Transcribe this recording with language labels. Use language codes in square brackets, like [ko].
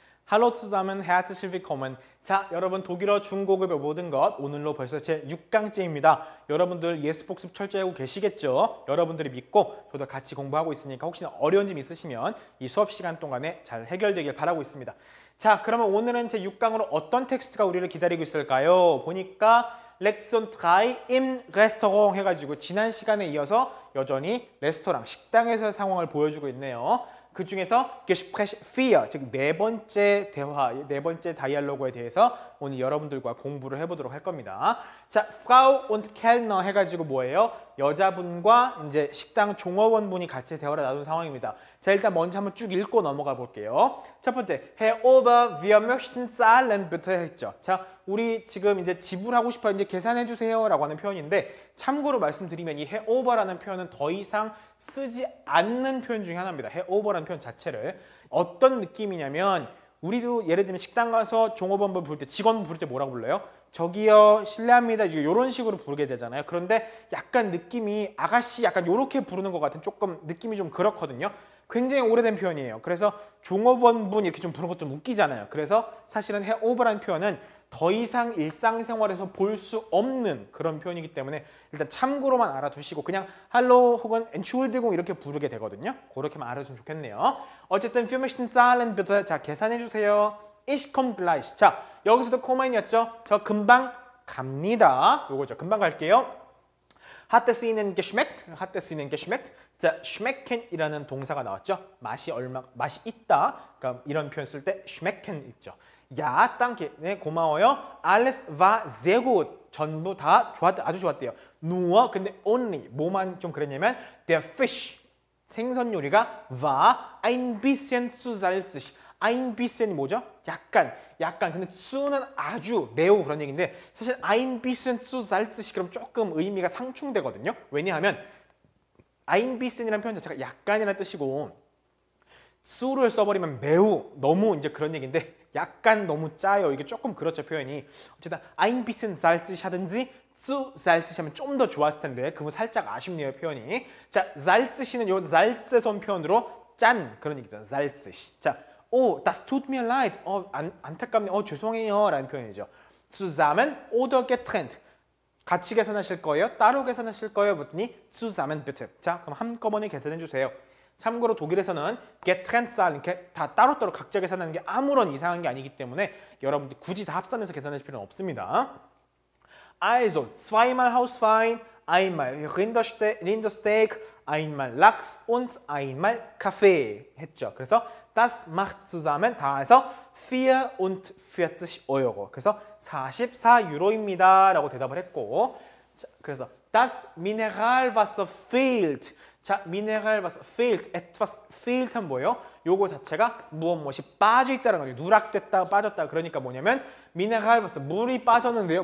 [de] Hallo zusammen, herzlich willkommen. [ko] 자, 여러분 독일어 중고급의 모든 것 오늘로 벌써 제 6강째입니다. 여러분들 예습 복습 철저히 하고 계시겠죠? 여러분들이 믿고 저도 같이 공부하고 있으니까 혹시나 어려운 점 있으시면 이 수업 시간 동안에 잘 해결되길 바라고 있습니다. 자, 그러면 오늘은 제 6강으로 어떤 텍스트가 우리를 기다리고 있을까요? 보니까 렉션 3 [de] im Restaurant [ko] 해가지고 지난 시간에 이어서 여전히 레스토랑, 식당에서의 상황을 보여주고 있네요. 그 중에서 Gespräch 4, 즉 네 번째 대화, 네 번째 다이얼로그에 대해서 오늘 여러분들과 공부를 해보도록 할 겁니다. 자, [de] Frau und Kellner [ko] 해가지고 뭐예요? 여자분과 이제 식당 종업원분이 같이 대화를 나눈 상황입니다. 자, 일단 먼저 한번 쭉 읽고 넘어가 볼게요. [de] 첫 번째, Herr Ober, wir möchten zahlen bitte 했죠. [ko] 자, 우리 지금 이제 지불하고 싶어요. 이제 계산해 주세요라고 하는 표현인데 참고로 말씀드리면 이 Herr Ober라는 표현은 더 이상 쓰지 않는 표현 중에 하나입니다. Herr Ober라는 표현 자체를 어떤 느낌이냐면 우리도 예를 들면 식당 가서 종업원분 부를 때, 직원분 부를 때 뭐라고 불러요? 저기요, 실례합니다. 이런 식으로 부르게 되잖아요. 그런데 약간 느낌이 아가씨 약간 이렇게 부르는 것 같은 조금 느낌이 좀 그렇거든요. 굉장히 오래된 표현이에요. 그래서 종업원분 이렇게 좀 부르는 것도 좀 웃기잖아요. 그래서 사실은 Herr Ober라는 표현은 더 이상 일상생활에서 볼 수 없는 그런 표현이기 때문에 일단 참고로만 알아두시고 그냥 할로 혹은 Entschuldigung 이렇게 부르게 되거든요. 그렇게만 알아두시면 좋겠네요. [de] 어쨌든 wir möchten zahlen bitte. [ko] 자, 계산해 주세요. [de] Ich komme gleich. [ko] 자, 여기서도 코마인이었죠. 저 금방 갑니다. 요거죠. 금방 갈게요. [de] Hat es Ihnen geschmeckt? Hat es Ihnen geschmeckt? [ko] 자, schmecken이라는 동사가 나왔죠. 맛이 있다. 그러니까 이런 표현 쓸 때 schmecken 있죠. [de] 야, danke. [ko] 네, 고마워요. [de] Alles war sehr gut. [ko] 전부 다 좋았다. 아주 좋았대요. nur, 근데 only. 뭐만 좀 그랬냐면 [de] der Fisch, [ko] 생선 요리가 [de] war ein bisschen zu salzig. [ko] ein bissen이 뭐죠? 약간. 근데 zu는 아주 매우 그런 얘기인데 사실 [de] ein bisschen zu salzig [ko] 그럼 조금 의미가 상충되거든요. 왜냐하면 ein bissen이라는 표현 자체가 약간이라는 뜻이고 zu를 써버리면 매우, 너무 이제 그런 얘기인데 약간 너무 짜요. 이게 조금 그렇죠, 표현이. 어쨌든 [de] ein bisschen salzig [ko] 하든지 [de] zu salzig [ko] 하면 좀 더 좋았을 텐데 그거 살짝 아쉽네요, 표현이. 자, salzig는 요 salz에서 온 표현으로 짠 그런 얘기죠. salzig. 자, [de] das tut mir leid. [ko] 안타깝네. 죄송해요. 라는 표현이죠. [de] zusammen oder getrennt. [ko] 같이 계산하실 거예요? 따로 계산하실 거예요? [de] 묻더니 zusammen bitte. [ko] 자, 그럼 한꺼번에 계산해 주세요. 참고로 독일에서는 [de] getrennt zahlen, [ko] 다 따로따로 각자 계산하는 게 아무런 이상한 게 아니기 때문에 여러분들이 굳이 다 합산해서 계산하실 필요는 없습니다. [de] Also, zweimal Hauswein, einmal Rindersteak, einmal Lachs und einmal Kaffee 했죠. 그래서 das macht zusammen [ko] 다 해서 [de] 44 Euro. [ko] 그래서 44유로입니다. 라고 대답을 했고, 자, 그래서 [de] das Mineralwasser fehlt. [ko] 자, [de] Mineralwasser fehlt. etwas fehlt [ko] 하면 뭐예요? 요거 자체가 무엇이 빠져있다는 거죠. 누락됐다, 빠졌다. 그러니까 뭐냐면 Mineralwasser, 물이 빠졌는데요.